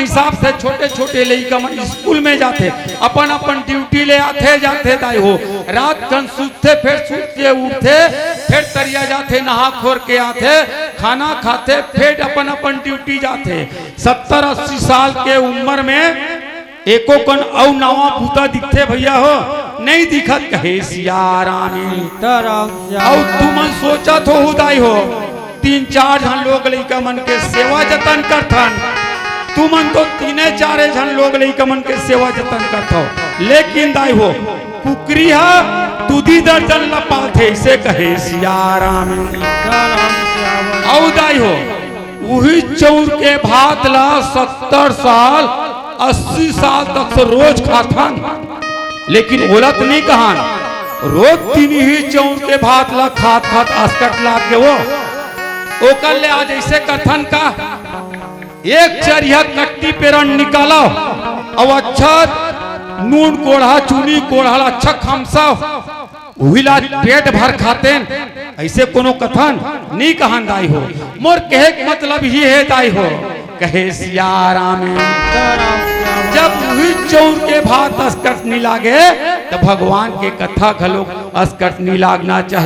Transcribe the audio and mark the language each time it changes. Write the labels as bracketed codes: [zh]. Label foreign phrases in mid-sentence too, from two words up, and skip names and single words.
[hne] हिसाब से छोटे छोटे लड़का मन स्कूल में जाते अपन अपन ड्यूटी ले आते जाते दाई हो रात खन सूते फिर सूत के उठते फिर दरिया जाते नहा खोर के आते खाना खाते फिर अपन अपन ड्यूटी जाते 70-80 साल के उम्र में एको कन औ नवा भूता दिखते भैया हो नहीं दिखत कहे सिया राम और तुमन सोचा तो हुदाई हो 3-4 जन लोग लइका मन के सेवा जतन करथन तुमन तो 3-4 जन लोग लइका मन के सेवा जतन करथो लेकिन दाई हो कुकरी हा दूधी दर्जन ला पालथे इसे कहे सिया राम औ दाई हो वही चौर के भात ला 70 साल 80 साल तक तो रोज खाथन, लेकिन ओलत नहीं कहान। रोज तीन ही चौर के भात ला खात खात अस्कट लाग के वो ओकर ले आज ऐसे कथन का एक चरिया कट्टी पेरन निकालो और अच्छा नून कोढ़ा चूनी कोढ़ा अच्छा खमसा उहिला पेट भर खाते। ऐसे कोनो कथन नहीं कहन दाई हो। मोर कहे के मतलब ही है दाई हो, कहे सिया राम जब वही चौर के भात अस्कट नहीं लागे तो भगवान के कथा घलो अस्कट नहीं लागना चाहिए।